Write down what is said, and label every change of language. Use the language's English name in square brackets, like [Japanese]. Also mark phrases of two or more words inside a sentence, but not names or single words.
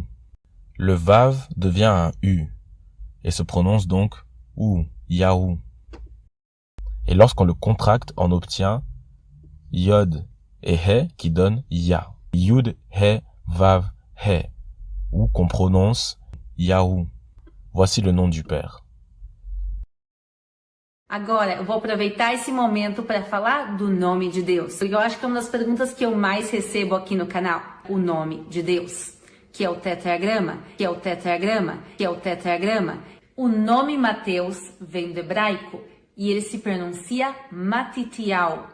[French] Le Vav devient un U et se prononce donc Ou, Yahou. Et lorsqu'on le contracte, on obtient Yod et He qui donne Ya. Yud, He, Vav, He. Ou qu'on prononce Yahou. Voici le nom du Père. [Portuguese] Agora, eu vou aproveitar esse momento para falar do nome de Deus. Porque eu acho que é uma das perguntas que eu mais recebo aqui no canal. O nome de Deus. Que é o tetragrama, que é o tetragrama, que é o tetragrama. O nome Mateus vem do hebraico e ele se pronuncia Matitial.